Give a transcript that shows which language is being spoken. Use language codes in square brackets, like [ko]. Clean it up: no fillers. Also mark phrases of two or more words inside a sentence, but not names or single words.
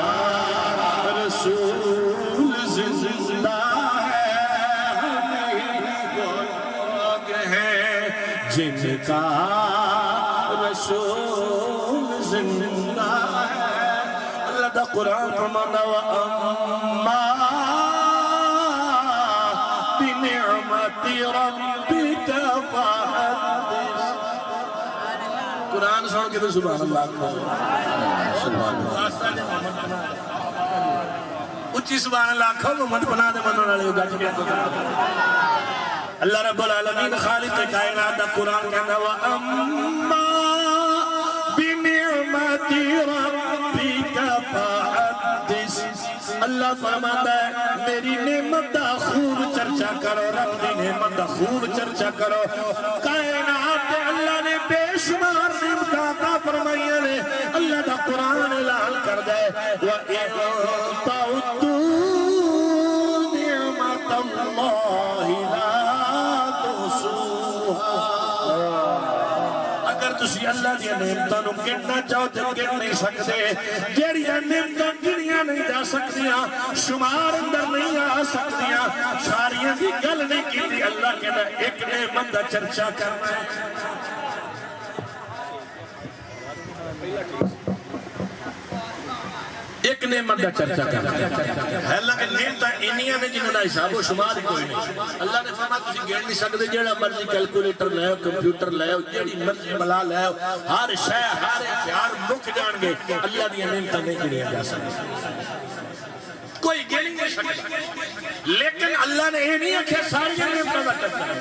[pa] رسول زندہ [ur] جن کا رسول زندہ ہے [pa] اللہ دا قرآن فرمانا [ar] وَأَمَّا بِنِعْمَةِ بنعمت ربک فحدث. [pa] قرآن سن کے تو [ar] سبحان اللہ [pa] اچھی [ar] سبحان اللہ [pa] آخو. محمد پناہ دے منن والے گج گیا. اللہ [ar] رب العالمین [pa] خالق کائنات دا قرآن کہندا [ar] وَأَمَّا بِنِعْمَةِ رَبِّكَ فَحَدِّثْ. [pa] اللہ فرماتا ہے میری نعمت دا خوب چرچا کرو. رب دی نعمت دا خوب چرچا کرو. کائنات دے اللہ نے بے شمار نعمت عطا فرمائیاں نے. اللہ دا قرآن اعلان کر دے [ar] وَإِن تَعُدُّوا نِعْمَةَ اللَّهِ لَا تُحْصُوهَا. [pa] اگر تسی اللہ دی نعمتاں نو گننا چاہو تے گن نہیں سکتے. جیڑیاں نعمتاں گنیاں نہیں جا سکتیاں, شمار اندر نہیں آ سکتیاں, ساریاں دی گل نہیں کیتی. اللہ کہنا ایک نعمت دا چرچا کرنا ہے. ایک نعمت دا چرچا کرنا ہے. حالانکہ نعمتاں انیاں نے جنہاں دا حساب و شمار کوئی نہیں. اللہ نے فرمایا تسی گن نہیں سکتے. جیڑا مرضی کیلکولیٹر لے آؤ, کمپیوٹر لے آؤ, جیڑی مرضی بلا لے آؤ, ہر شے ہر ہتھیار مک جان گے. اللہ دی نعمتاں نہیں گنیاں جا سکتی. کوئی گن نہیں سکتا. لیکن اللہ نے یہ نہیں آکھیا ساری نعمتاں دا چرچا ہے.